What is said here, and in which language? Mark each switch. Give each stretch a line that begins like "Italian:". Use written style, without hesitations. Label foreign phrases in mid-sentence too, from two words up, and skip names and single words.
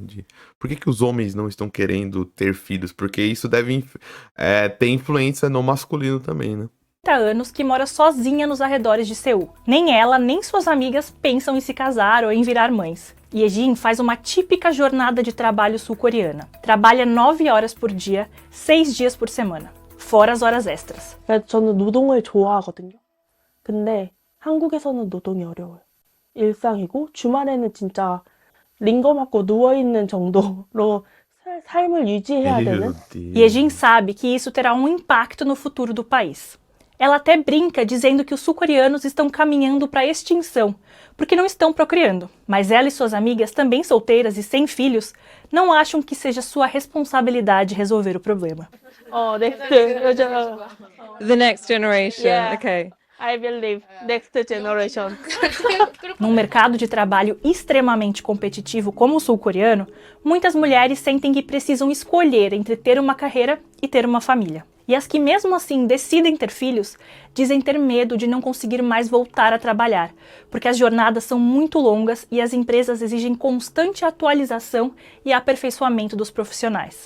Portuguese: Por que os homens não estão querendo ter filhos? Porque isso deve ter influência no masculino também, né? Anos que mora sozinha nos arredores de Seul. Nem ela, nem suas amigas pensam em se casar ou em virar mães. Yejin faz uma típica jornada de trabalho sul-coreana. Trabalha 9 horas por dia, 6 dias por semana, fora as horas extras.
Korean: 저는 노동을 좋아하거든요. 근데 한국에서는 노동이 어려워요. 일상이고 주말에는 진짜 링거 맞고 누워있는 정도로 삶을 유지해야 되는.
Portuguese: Yejin sabe que isso terá um impacto no futuro do país. Ela até brinca dizendo que os sul-coreanos estão caminhando para a extinção, porque não estão procriando. Mas ela e suas amigas, também solteiras e sem filhos, não acham que seja sua responsabilidade resolver o problema.
English: next. The next generation. Yeah. Okay. I believe next generation.
Portuguese: Num mercado de trabalho extremamente competitivo como o sul-coreano, muitas mulheres sentem que precisam escolher entre ter uma carreira e ter uma família. E as que mesmo assim decidem ter filhos, dizem ter medo de não conseguir mais voltar a trabalhar, porque as jornadas são muito longas e as empresas exigem constante atualização e aperfeiçoamento dos profissionais.